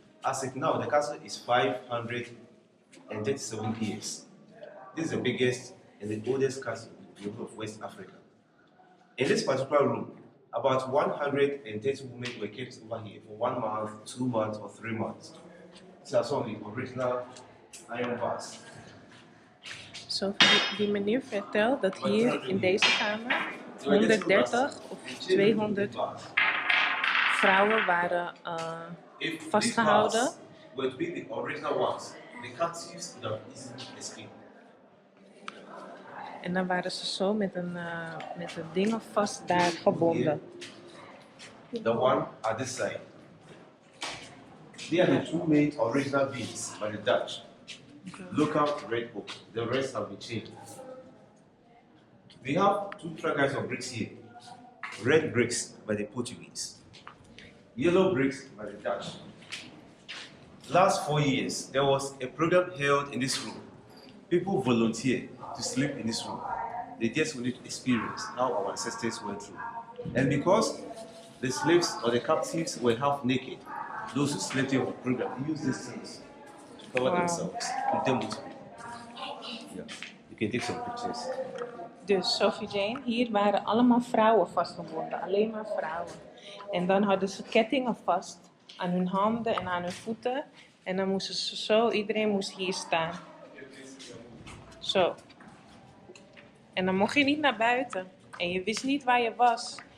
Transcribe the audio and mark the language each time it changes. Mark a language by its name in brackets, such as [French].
[English] As it now, the castle is 537 years. This is the biggest and the oldest castle in the whole of West Africa. In this particular room, about 130 women were kept over here for 1 month, 2 months, or 3 months. These are some of the original iron bars. [Dutch] Zo, die meneer vertelt dat hier in deze kamer 130 of 200 vrouwen waren vastgehouden. [English] Were to be the original ones, the captives would have easily escaped. [Dutch] En dan waren ze zo met een dingen vast daar gebonden. [English] The one at this side. They are the two main original beads by the Dutch. Local red oak. The rest have been changed. We have two kinds of bricks here. Red bricks by the Portuguese. Yellow bricks by the Dutch. Last 4 years, there was a program held in this room. People volunteered to sleep in this room. They just wanted to experience how our ancestors went through. And because the slaves or the captives were half naked, those who slept in the program used these things to cover themselves, to demonstrate. Yeah. You can take some pictures. [Dutch] Dus Sophie Jane, hier waren allemaal vrouwen vastgebonden, alleen maar vrouwen. En dan hadden ze kettingen vast aan hun handen en aan hun voeten. En dan moesten ze zo, iedereen moest hier staan. Zo. En dan mocht je niet naar buiten. En je wist niet waar je was.